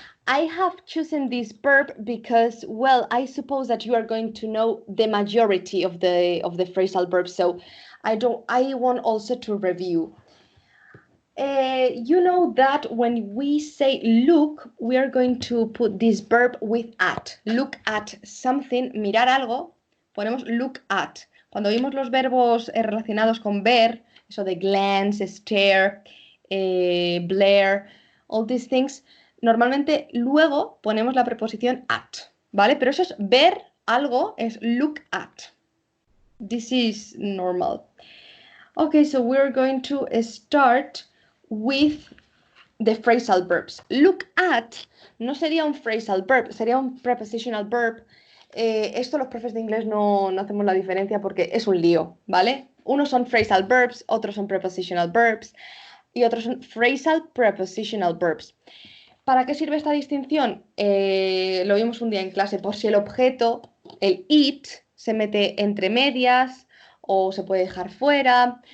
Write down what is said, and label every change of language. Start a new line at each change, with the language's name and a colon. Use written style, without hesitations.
English: I have chosen this verb because, well, I suppose that you are going to know the majority of the phrasal verbs. So I want also to review. You know that when we say look, we are going to put this verb with at. Look at something,
Spanish: mirar algo, ponemos
English: look at.
Spanish: Cuando vimos los verbos relacionados con ver, eso de glance, stare, blare,
English: all these things,
Spanish: normalmente luego ponemos la preposición at, ¿vale? Pero eso es ver algo, es look at.
English: This is normal. Okay, so we're going to start with the phrasal verbs.
Spanish: Look at no sería un phrasal verb, sería un prepositional verb. Esto los profes de inglés no hacemos la diferencia porque es un lío, ¿vale? Unos son phrasal verbs, otros son prepositional verbs y otros son phrasal prepositional verbs. ¿Para qué sirve esta distinción? Lo vimos un día en clase, por si el objeto, el it, se mete entre medias o se puede dejar fuera.